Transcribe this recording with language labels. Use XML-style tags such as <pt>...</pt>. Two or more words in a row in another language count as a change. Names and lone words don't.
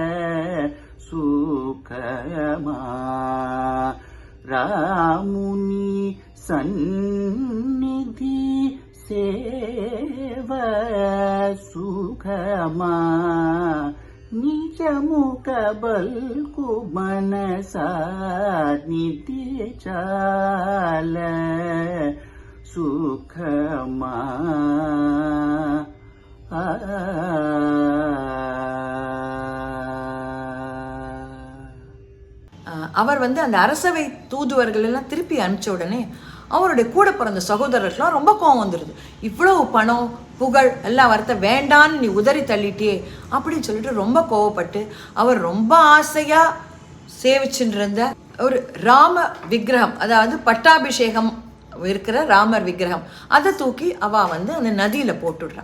<te>సుఖమా రాముని సన్నిధి సేవ సుఖమా నిజముగ బల్కు మనసా నిధి చాల సుఖమా</te> <ta>அவர் வந்து அந்த அரசவை தூதுவர்கள் எல்லாம் திருப்பி அனுப்பிச்ச உடனே அவருடைய கூட பிறந்த சகோதரர்கள்லாம் ரொம்ப கோவம் வந்துடுது. இவ்வளவு பணம் புகழ் எல்லாம் வரத்த வேண்டான்னு நீ உதறி தள்ளிட்டியே அப்படின்னு சொல்லிட்டு ரொம்ப கோவப்பட்டு அவர் ரொம்ப ஆசையா சேவிச்சுட்டு இருந்த ஒரு ராம விக்கிரகம், அதாவது பட்டாபிஷேகம் இருக்கிற ராமர் விக்கிரகம், அதை தூக்கி அவ வந்து அந்த நதியில போட்டுடுறான்.</ta>